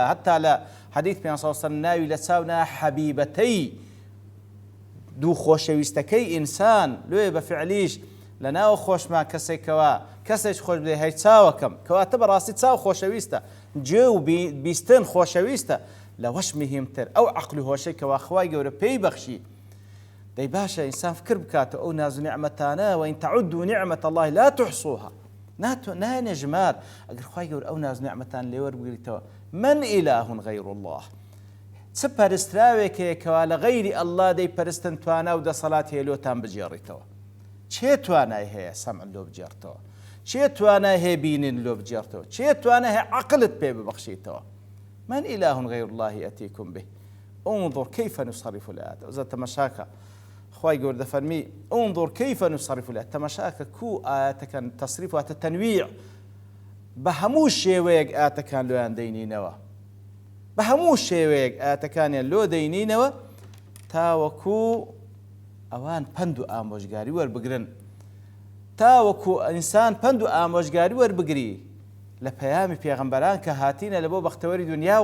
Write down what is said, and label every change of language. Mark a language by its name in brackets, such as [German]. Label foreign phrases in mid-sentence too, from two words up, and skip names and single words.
[Central Kurdish] هەتا لە حەدیث پێ ناوی لە چاونا حەبیبەتەی دوو خۆشەویستەکەی ئینسان لێ بە فعلیش لە ناوە خۆشمان کەسێک خۆش بێ هەی چاوەکەم کەواتە بەڕاستی چاو خۆشەویستە گوێ و بیستن خۆشەویستە لەوەش مهمتر ئەو عەقل و هۆشەی کەوا خوای گەورە پێی بەخشی. دەی باشە ئینسان فکر بکاتە ئەو ناز و نیعمەتانە [Arabic] وإن تعدوا نعمة الله لا تحصوها [Central Kurdish] نایەنێ ژمار. ئەگەر خوای گەورە ئەو ناز و نیعمەتان لێوەربگریتەوە [Arabic] من إله غير الله [Central Kurdish] چ پەرستراوێکەیە کەوا لە غەیری ئەڵڵا دەیپەرستن توانا و دەسەڵات هەیە لۆتان بجێڕیتەوە. چێ توانای هەیە سەمع لۆ بجێڕتەوە؟ چێ توانای هەیە بینین لۆ بجێڕتەوە؟ چێ توانای هەیە عەقلت پێ ببەخشیتەوە؟ [Arabic] من إله غير الله يأتيكم به انظر كيف نصرف الآيات. [Central Kurdish] وزاد تمشاكا خوای گەورە دەفەرمی [Arabic] انظر كيف نصرف الآيات [Central Kurdish] تمشاكا كو [Arabic] آياتك تصريف وتنويع [Central Kurdish] بە هەموو شێوەیەک ئاتەکان لۆیان دەینینەوە بە هەموو شێوەیەک ئاتەکانیان لۆ دەینینەوە تاوەکو ئەوان پند و ئامۆژگاری وەربگرن تاوەکو ئینسان پند و ئامۆژگاری وەربگری لە پەیامی پێغەمبەران کە هاتینە لە بۆ بەختەوەری دنیا و